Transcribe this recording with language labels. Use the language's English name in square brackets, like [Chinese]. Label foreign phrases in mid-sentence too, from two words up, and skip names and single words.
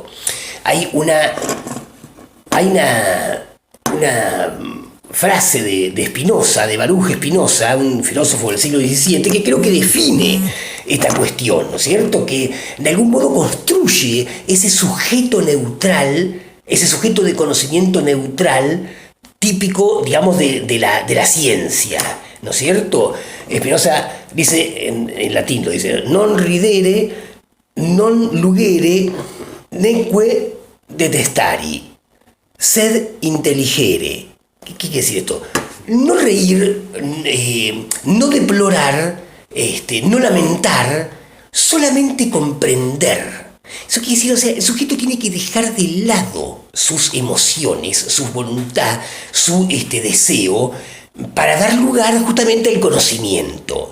[Spanish] Hay una frase de Spinoza, de Baruch Spinoza, un filósofo del siglo XVII, que creo que define esta cuestión, ¿no es cierto? Que de algún modo construye ese sujeto neutral, ese sujeto de conocimiento neutral, típico, digamos, de la ciencia, ¿no es cierto? Spinoza dice, en latín lo dice, [Latin] non ridere, non lugere, neque detestari, sed intelligere. [Spanish] ¿Qué quiere decir esto? No reír, no deplorar, no lamentar, solamente comprender. Eso quiere decir, o sea, el sujeto tiene que dejar de lado sus emociones, su voluntad, su deseo, para dar lugar justamente al conocimiento.